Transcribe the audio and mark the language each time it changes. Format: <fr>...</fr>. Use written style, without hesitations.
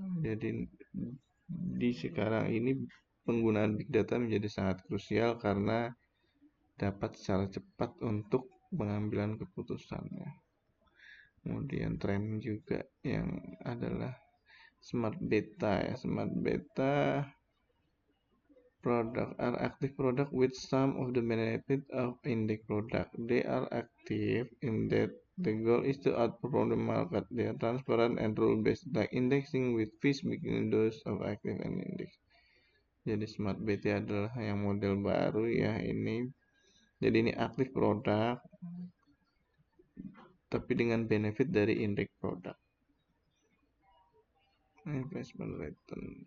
<id>Jadi di sekarang ini penggunaan big data menjadi sangat krusial karena dapat secara cepat untuk pengambilan keputusannya. Kemudian tren juga yang adalah smart beta ya.</id> <en>Smart beta product are active product with some of the benefit of index product. They are active in that the goal is to outperform the market. They are transparent and rule-based, like indexing with fees between those of active and index.</en> <id>Jadi smart beta adalah yang model baru ya ini. Jadi ini aktif produk, tapi dengan benefit dari indeks produk.</id> <en>Investment return.</en>